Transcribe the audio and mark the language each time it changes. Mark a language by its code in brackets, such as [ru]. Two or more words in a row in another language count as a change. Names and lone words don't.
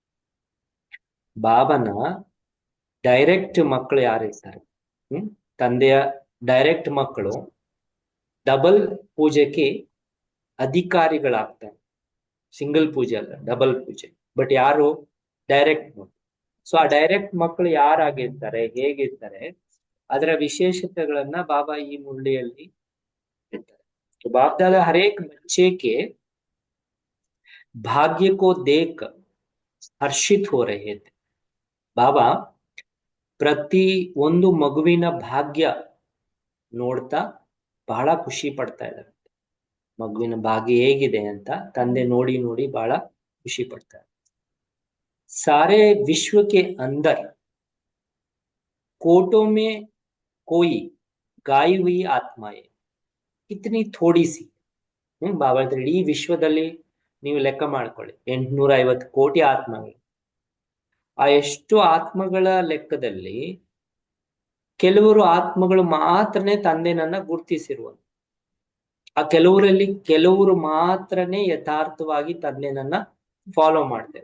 [kn] ಬಾಬನ ಡೈರೆಕ್ಟ್ ಮಕ್ಕಳು ಯಾರು ಇರ್ತಾರೆ, ತಂದೆಯ ಡೈರೆಕ್ಟ್ ಮಕ್ಕಳು ಡಬಲ್ ಪೂಜೆಗೆ ಅಧಿಕಾರಿಗಳಾಗ್ತಾರೆ. ಸಿಂಗಲ್ ಪೂಜೆ ಅಲ್ಲ, ಡಬಲ್ ಪೂಜೆ. ಬಟ್ ಯಾರು ಡೈರೆಕ್ಟ್ ಮಕ್ಕಳು. ಸೊ ಆ ಡೈರೆಕ್ಟ್ ಮಕ್ಕಳು ಯಾರಾಗಿರ್ತಾರೆ, ಹೇಗಿರ್ತಾರೆ, ಅದರ ವಿಶೇಷತೆಗಳನ್ನ ಬಾಬಾ ಈ ಮುರಳಿಯಲ್ಲಿ ಹೇಳ್ತಾರೆ. [hi] बाप दादा हर एक बच्चे के भाग्य को देख हर्षित हो रहे थे. [kn] ಬಾಬಾ ಪ್ರತಿ ಒಂದು ಮಗುವಿನ ಭಾಗ್ಯ ನೋಡ್ತಾ ಬಹಳ ಖುಷಿ ಪಡ್ತಾ ಇದ್ದಾರೆ. ಮಗುವಿನ ಭಾಗ್ಯ ಹೇಗಿದೆ ಅಂತ ತಂದೆ ನೋಡಿ ನೋಡಿ ಬಹಳ ಖುಷಿ ಪಡ್ತಾರೆ. [hi] सारे विश्व के अंदर कोटों में कोई गाई हुई आत्माएं कितनी थोड़ी सी. [kn] ಬಾಬಾ ಹೇಳ್ತಾರೆ ಇಡೀ ವಿಶ್ವದಲ್ಲಿ ನೀವು ಲೆಕ್ಕ ಮಾಡ್ಕೊಳ್ಳಿ 850 ಕೋಟಿ ಆತ್ಮಗಳು. ಆ ಎಷ್ಟು ಆತ್ಮಗಳ ಲೆಕ್ಕದಲ್ಲಿ ಕೆಲವರು ಆತ್ಮಗಳು ಮಾತ್ರನೇ ತಂದೆನನ್ನ ಗುರುತಿಸಿರುವುದು. ಆ ಕೆಲವರು ಮಾತ್ರನೇ ಯಥಾರ್ಥವಾಗಿ ತಂದೆನನ್ನ ಫಾಲೋ ಮಾಡ್ತಾರೆ.